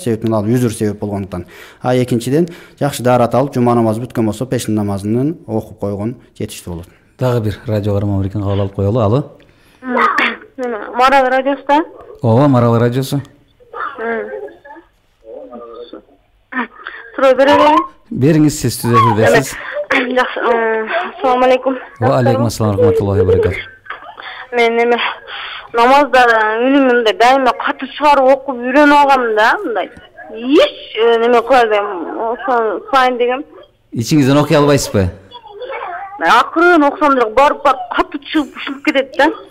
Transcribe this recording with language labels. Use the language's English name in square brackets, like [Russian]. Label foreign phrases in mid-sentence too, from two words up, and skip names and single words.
[Kyrgyz] Себептен ал үзүр себеп болгондуктан. Экинчиден жакшы даарат алып жума намазы бүткөн болсо пешин намазын окуп койгон жетиштүү болот. Дагы бир радио каарман бар экен, кабыл алып коелу. Алло. Марал радиосу. Ооба, Марал радиосу. Суроо берели? Бериңиз, сиз түз эфирдесиз. Жакшы. [Arabic] السلام عليكم. وعليكم السلام ورحمة الله وبركاته. [Kyrgyz] Мен эме намазда үнүмдө дайыма катуу чыгарып окуп үйрөнүп алгам да, мындай. Эч неме кылбайм, ошо сайын дегем. Ичиңизден окуй албайсызбы? Акырын окусам деле барып катуу чыгып ушуп кетет да.